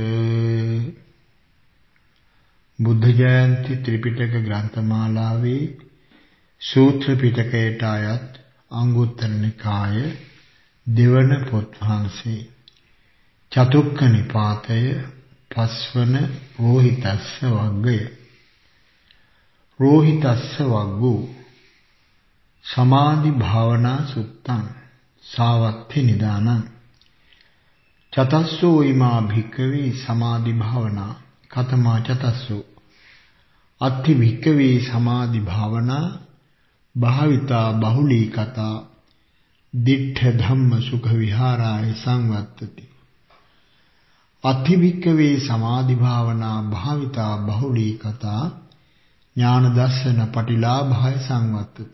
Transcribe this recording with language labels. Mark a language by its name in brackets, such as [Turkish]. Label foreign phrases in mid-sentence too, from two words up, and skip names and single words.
[Sinhala] බුද්ධ ජයන්ති ත්‍රිපිටක ග්‍රන්ථමාලාවේ සූත්‍ර පිටකයට අයත් අංගුත්තර නිකාය දෙවන පොත් වහන්සේ චතුක්ක නිපාතය පස්වන රෝහිතස්ස වග්ගය. [Pali] රෝහිතස්ස වග්ගෝ සමාධි භාවනා සුත්තං සාවත්ති නිදානං චතස්සෝ ීමා භික්ඛවේ සමාධි භාවනා කතමා චතස්සෝ අත්ථි භික්ඛවේ සමාධි භාවනා භාවිතා බහුලී කතා දිට්ඨ ධම්ම සුඛ විහාරාය සංවත්තති. අත්ථි භික්ඛවේ සමාධි භාවනා භාවිතා බහුලී කතා ඥාන දර්ශන පටිලාභාය සංවත්තති.